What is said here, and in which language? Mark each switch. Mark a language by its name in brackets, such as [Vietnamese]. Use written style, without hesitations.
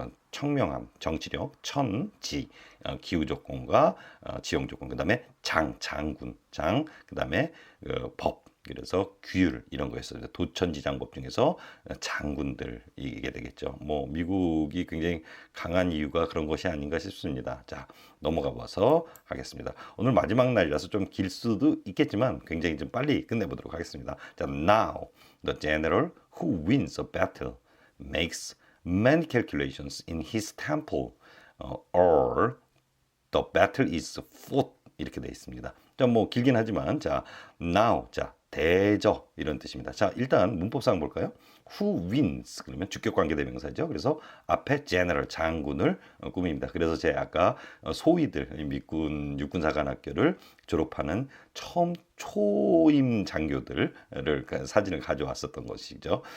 [Korean] 청명함, 정치력, 지, 기후조건과 지형조건, 그 다음에 장군, 그 다음에 법, 그래서 규율 이런 거였어요. 도천지장법 중에서 장군들 이게 되겠죠. 뭐 미국이 굉장히 강한 이유가 그런 것이 아닌가 싶습니다. 자, 넘어가 봐서 하겠습니다. 오늘 마지막 날이라서 좀 길 수도 있겠지만 굉장히 좀 빨리 끝내보도록 하겠습니다. [English] 자, now the general who wins a battle makes many calculations in his temple or the battle is fought [Korean] 이렇게 되어 있습니다. 자, 뭐 길긴 하지만 자, now 자, 대저 이런 뜻입니다. 자, 일단 문법상 볼까요? [English] Who wins [Korean] 그러면 주격관계 대명사죠. 그래서 앞에 general 장군을 꾸밉니다. 그래서 제가 아까 소위들 미군 육군사관학교를 졸업하는 처음 초임 장교들을 사진을 가져왔었던 것이죠.